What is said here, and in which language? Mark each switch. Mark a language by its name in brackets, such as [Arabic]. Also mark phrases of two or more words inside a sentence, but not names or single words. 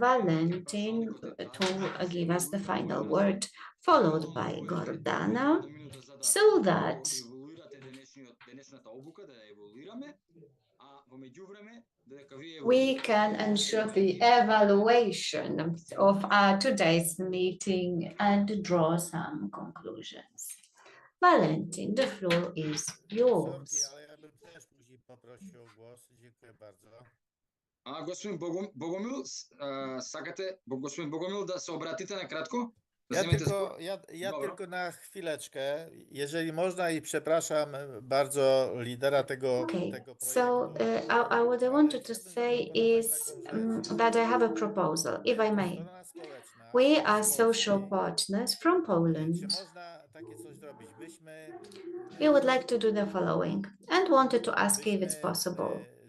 [English] Valentin to give us the final word, followed by Gordana, so that we can ensure the evaluation of today's meeting and draw some conclusions. Valentin, the floor is yours. [Bulgarian] Господин Богомил, да се обратите накратко? [Polish] Ja tylko na chwileczkę, jeżeli można, i przepraszam bardzo lidera tego projektu. [English] So what I wanted to say is that I have a proposal, if I may. We are social partners from Poland. We would like to do the following and wanted to ask if it's possible.